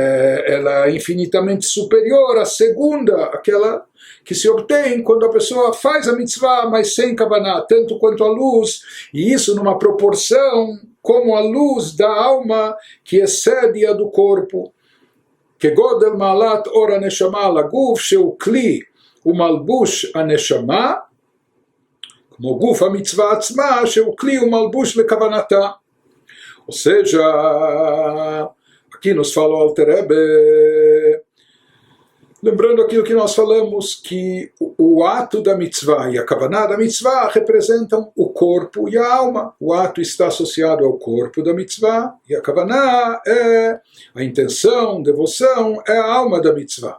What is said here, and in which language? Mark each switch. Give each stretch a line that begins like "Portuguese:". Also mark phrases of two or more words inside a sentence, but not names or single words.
Portuguese: é infinitamente superior à segunda, aquela que se obtém quando a pessoa faz a mitzvah, mas sem kavaná, tanto quanto a luz, e isso numa proporção como a luz da alma que excede a do corpo.
Hebrew: כגודל מעלת אור הנשמה על הגוף שהוא כלי ומלבוש הנשמה, כמו גוף המצווה עצמה שהוא כלי ומלבוש לכוונתה.
Portuguese: Ou seja, aqui nos fala o Alter Rebbe, lembrando aquilo que nós falamos, que o ato da mitzvah e a kavaná da mitzvah representam o corpo e a alma. O ato está associado ao corpo da mitzvah e a kavaná é a intenção, devoção, é a alma da mitzvah.